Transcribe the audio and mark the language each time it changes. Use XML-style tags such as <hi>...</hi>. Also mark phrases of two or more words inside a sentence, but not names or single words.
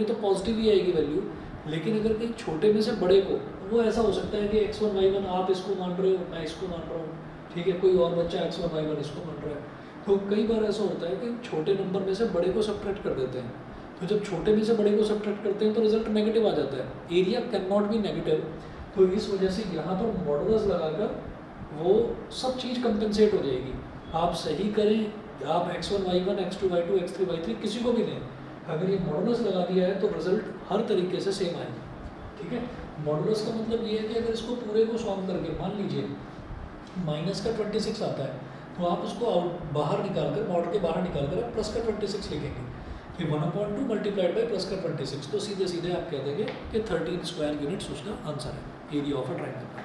<hi>तो पॉजिटिव ही आएगी वैल्यू, लेकिन अगर कहीं छोटे में से बड़े को, वो ऐसा हो सकता है कि x1 y1 आप इसको मान रहे हो, मैं इसको मान रहा हूँ, ठीक है, कोई और बच्चा x1 y1 इसको मान रहा है, तो कई बार ऐसा होता है कि छोटे नंबर में से बड़े को सब्ट्रैक्ट कर देते हैं, तो जब छोटे में से बड़े को सब्ट्रैक्ट करते हैं तो</hi> <en>result negative</en> <hi>आ जाता है,</hi> <en>area cannot be negative,</en> <hi>तो इस वजह से यहाँ पर मॉडुलस लगाकर वो सब चीज़ कंपेंसेट हो जाएगी। आप सही करें, आप x1 y1 x2 y2 x3 y3 किसी को भी लें, अगर ये मॉडुलस लगा दिया है तो रिजल्ट हर तरीके से सेम आएगा, ठीक है। मॉडुलस का मतलब ये है कि अगर इसको पूरे को सॉल्व करके मान लीजिए माइनस का 26 आता है, तो आप उसको आउट बाहर निकाल कर, मॉड के बाहर निकाल कर आप प्लस का 26 लिखेंगे, फिर 1/2</hi> <en>multiplied by plus</en> <hi>का 26, तो सीधे सीधे आप कह देंगे कि 13</hi> <en>square units</en> <hi>उसका आंसर है,</hi> <en>area of a triangle.</en>